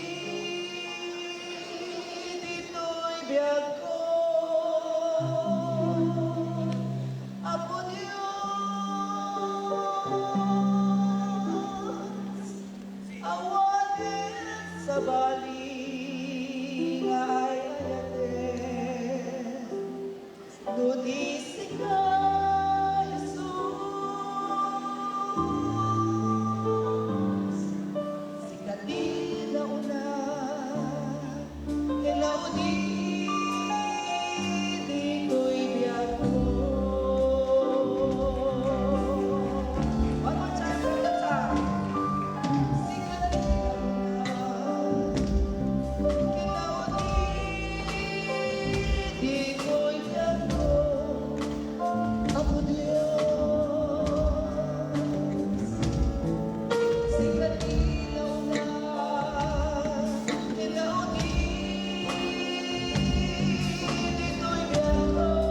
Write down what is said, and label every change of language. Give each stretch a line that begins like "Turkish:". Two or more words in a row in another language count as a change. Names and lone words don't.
Iloko: dito'y biyat ko, Apo Diyos, awatin sa baling ay ayatin, nudisi ka, Jesus. Sikatin na una, kinaudi, dito'y biyak ko.
English: One more time, from the top.
Iloko: Sikatin na una, kinaudi, dito'y biyak ko. Apo Diyos, sikatin na una, kinaudi, dito'y biyak ko.